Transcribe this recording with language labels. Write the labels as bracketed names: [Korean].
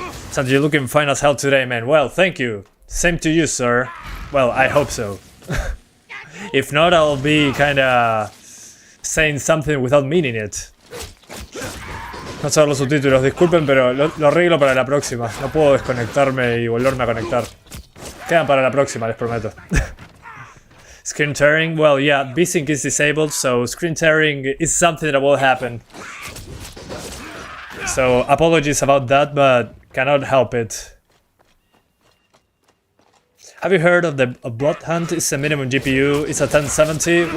[English] Sanji, you're looking fine as hell today, man. Well, thank you. Same to you, sir. Well, I hope so. If not, I'll be kinda saying something without meaning it. [Spanish] No sé los subtítulos, disculpen, pero lo arreglo para la próxima. No puedo desconectarme y volverme a conectar. Quedan para la próxima, les prometo. [English] Screen tearing? Well, yeah, VSync is disabled, so screen tearing is something that will happen. So, apologies about that, but cannot help it. Have you heard of the Blood Hunt? It's a minimum GPU, it's a 1070.